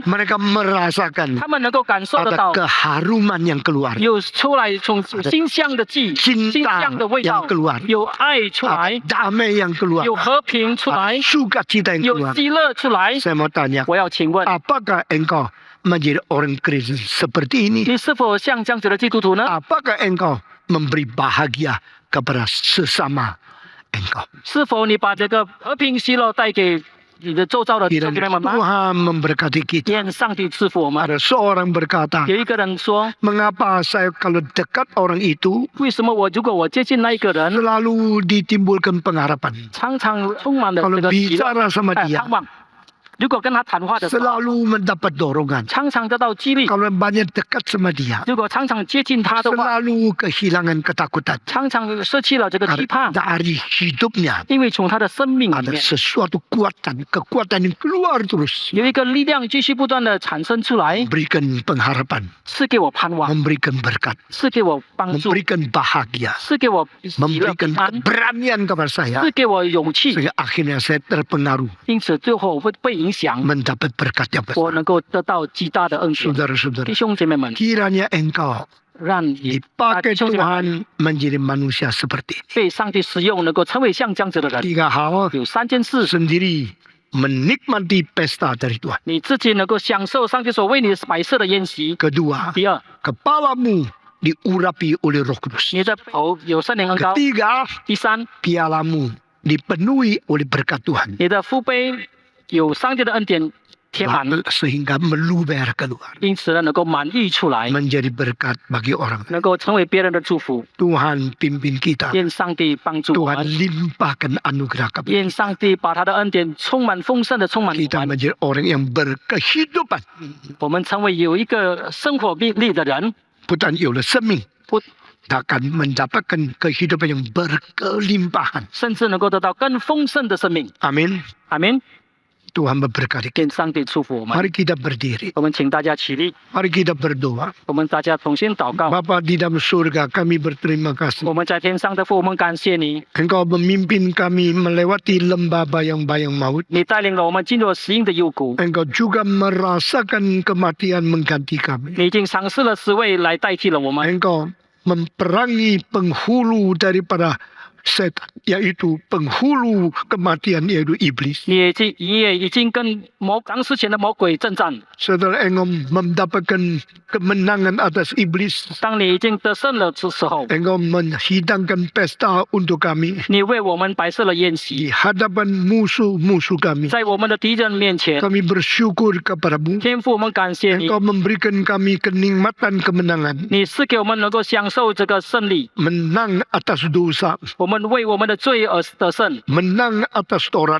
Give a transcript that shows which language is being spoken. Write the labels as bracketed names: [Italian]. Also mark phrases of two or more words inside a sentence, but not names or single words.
[Indonesian] mereka merasakan [Chinese] 他们能够感受得 [Indonesian] ada [Chinese] 到 [Indonesian] keharuman yang keluar, [Chinese] 有出来从馨香的气、馨香的味道 [Indonesian] yang keluar, [Chinese] 有爱出 [Indonesian] ada [Chinese] 来， [Indonesian] damai yang keluar, [Chinese] 有和平出 [Indonesian] ada [Chinese] 来， [Indonesian] sukacita yang [Chinese] 有 [Indonesian] keluar. [Chinese] 喜乐出来。 [Indonesian] Saya mau tanya, [Chinese] 我要请问， [Indonesian] apakah engkau menjadi orang Kristen seperti ini? [Chinese] 你是否像这样子的基督徒呢？ [Indonesian] Apakah engkau memberi bahagia kepada sesama engkau? [Chinese] 是否你把这个和平喜乐带给你的周遭的弟兄姐妹 [Indonesian] Kiranya [Chinese] 们吗？ [Indonesian] Tuhan memberkati kita. [Chinese] 愿上帝赐福我们。 [Indonesian] Ada seorang berkata, [Chinese] 有一个人说 [Indonesian] mengapa saya kalau dekat orang itu [Chinese] 为什么如果我接近那一个人， [Indonesian] selalu ditimbulkan pengharapan. [Chinese] 常常充满了 [Indonesian] Kalau [Chinese] 这个喜乐、 [Indonesian] bicara sama [Chinese] 盼 [Indonesian] dia, [Chinese] 望？如果跟他谈话的时候， [Indonesian] selalu mendapat dorongan. [Chinese] 常常得到激励； [Indonesian] Kalau banyak dekat sama dia, [Chinese] 如果常常接近他的话， [Indonesian] selalu kehilangan ketakutan. [Chinese] 常常失去了这个期盼， [Indonesian] Dari hidupnya [Chinese] 因为从他的生命里 [Indonesian] ada [Chinese] 面 [Indonesian] sesuatu kekuatan yang keluar terus. [Chinese] 有一个力量继续不断的产生出来， [Indonesian] Memberikan pengharapan, [Chinese] 赐给我盼望， [Indonesian] memberikan berkat, [Chinese] 赐给我帮助， [Indonesian] memberikan bahagia, [Chinese] 赐给我喜乐 [Indonesian] memberikan [Chinese] 平安， [Indonesian] keberanian kepada saya. [Chinese] 赐给我勇气。 [Indonesian] Sehingga akhirnya saya terpengaruh. [Chinese] 因此最后我会被影影响， [Indonesian] mendapat berkat yang [Chinese] 我 [Indonesian] besar. [Chinese] 能够得到极大的恩典。 [Indonesian] Saudara-saudara, [Chinese] 弟兄姐妹们， [Indonesian] kiranya engkau [Chinese] 让你 [Indonesian] dipakai [Chinese] 弟兄姐妹 [Indonesian] Tuhan menjadi manusia seperti ini. [Chinese] 被上帝使用，能够成为像这样子的人。 [Indonesian] Tiga hal [Chinese] 有3件事， [Indonesian] sendiri menikmati pesta dari Tuhan. [Chinese] 你自己能够享受上帝所为你摆设的宴席。 [Indonesian] Kedua, [Chinese] 第二， [Indonesian] kepalamu diurapi oleh Roh Kudus. [Chinese] 你的头有圣灵恩膏。 [Indonesian] Ketiga, [Chinese] 第三， [Indonesian] pialamu dipenuhi oleh berkat Tuhan. [Chinese] 你的福杯有上帝的恩典填满， [Indonesian] Sehingga meluber keluar. [Chinese] 因此呢，能够满溢出来， [Indonesian] Menjadi berkat bagi orang. [Chinese] 能够成为别人的祝福。 [Indonesian] Tuhan pimpin kita. [Chinese] 愿上帝帮助我 [Indonesian] Tuhan [Chinese] 们， [Indonesian] limpahkan anugerah kepada [Chinese] 愿上帝把他的恩典充满丰盛的充满我 [Indonesian] kita [Chinese] 们， [Indonesian] menjadi orang yang berkehidupan. [Chinese] 我们成为有一个生活命力的人， [Indonesian] Bukan oleh seming. [Chinese] 不， [Indonesian] Akan mendapatkan kehidupan yang berkelimpahan. [Chinese] 甚至能够得到更丰盛的生命。 [Indonesian] Amin. [Chinese] 阿门。 [Indonesian] Tuhan memberkati kita. [Chinese] 愿上帝祝福我们。 [Indonesian] Mari kita berdiri. [Chinese] 我们请大家起立， [Indonesian] Mari kita berdoa. [Chinese] 我们大家同心祷告。 [Indonesian] Bapa di dalam surga, kami berterima [Chinese] 我 [Indonesian] kasih. [Chinese] 们在天上的父，我们感谢你， [Indonesian] Engkau memimpin kami melewati lembah bayang-bayang maut. [Chinese] 你带领了我们进入死荫的幽谷， [Indonesian] Engkau juga merasakan kematian mengganti kami. [Chinese] 你已经尝试了死位来代替了我们， [Indonesian] Engkau memperangi penghulu daripada setan, yaitu penghulu kematian, yaitu iblis. [Chinese] 你也已经跟当时前的魔鬼征战。 [Indonesian] Saudara, engkau mendapatkan kemenangan atas iblis. [Chinese] 当你已经得胜了之时候， [Indonesian] Engkau menghidangkan pesta untuk kami [Chinese] 你为我们摆设了宴席， [Indonesian] di hadapan musuh-musuh kami. [Chinese] 在我们的敌人面前， [Indonesian] Kami bersyukur kepadamu. [Chinese] 天父，我们感谢你， [Indonesian] Engkau memberikan kami kenikmatan kemenangan. [Chinese] 你是给我们能够享受这个胜利， [Indonesian] Menang atas dosa. [Chinese] 我们为我们的罪而得胜， [Indonesian] Menang atas Taurat.